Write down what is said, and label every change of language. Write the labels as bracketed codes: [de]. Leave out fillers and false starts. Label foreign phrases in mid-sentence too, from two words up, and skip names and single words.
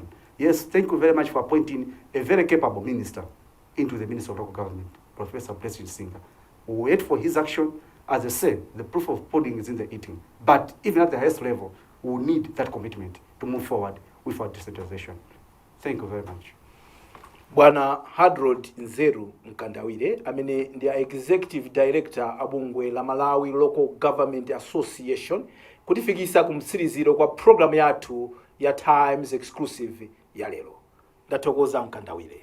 [en] Yes, thank you very much for appointing a very capable minister into the Ministry of Local Government, Professor Blessing Singer. We wait for his action. As I said, the proof of pudding is in the eating. But even at the highest level, we need that commitment to move forward with our decentralization. Thank you very much. [ny] Bwana Hadrod Zeru Mkandawire, amene ndi [en] executive director [ny] abungwe la Malawi Local Government Association, kutifikisa kumtsiriziro kwa program yathu ya Times Exclusive ya lero. Ndathokoza Mkandawire.